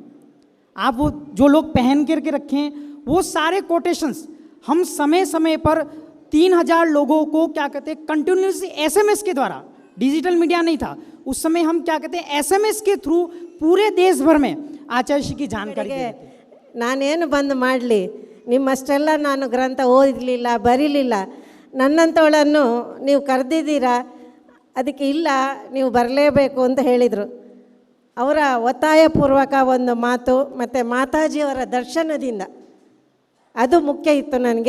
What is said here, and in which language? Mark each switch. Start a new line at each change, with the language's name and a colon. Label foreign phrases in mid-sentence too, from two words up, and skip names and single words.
Hindi: आप वो जो लोग पहन करके रखे हैं, वो सारे कोटेशंस हम समय समय पर 3000 लोगों को क्या कहते हैं कंटिन्यूसली SMS के द्वारा,
English: digital media
Hindi: नहीं था उस समय, हम क्या कहते हैं SMS के थ्रू पूरे देश भर में आचार्य श्री की जानकारी देते थे।
Kannada: ನಾನೇನು ಬಂದು ಮಾಡಲಿ, ನಿಮ್ಮಷ್ಟೆಲ್ಲ ನಾನು ಗ್ರಂಥ ಓದಲಿಲ್ಲ, ಬರೀಲಿಲ್ಲ, ನನ್ನಂಥವಳನ್ನು ನೀವು ಕರೆದಿದ್ದೀರಾ, ಅದಕ್ಕೆ ಇಲ್ಲ ನೀವು ಬರಲೇಬೇಕು ಅಂತ ಹೇಳಿದರು. ಅವರ ಒತ್ತಾಯಪೂರ್ವಕ ಒಂದು ಮಾತು ಮತ್ತು ಮಾತಾಜಿಯವರ ದರ್ಶನದಿಂದ ಅದು ಮುಖ್ಯ ಇತ್ತು ನನಗೆ.